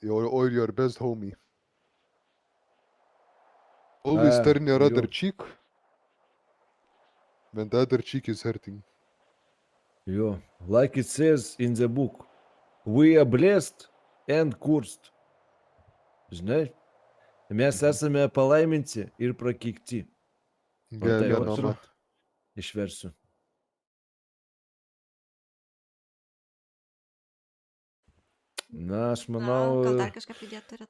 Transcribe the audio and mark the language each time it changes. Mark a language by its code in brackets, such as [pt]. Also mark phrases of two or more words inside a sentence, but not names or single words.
[en] or your best homie. Always turn your other cheek when the other cheek is hurting. Jo, like it says in the book, we are blessed and cursed. [lt] Žinai, mes esame palaiminti ir prakeikti. O tai vat Gerbiama. vat išversiu. Na, aš Na, manau, gal dar kažką pridėt turit?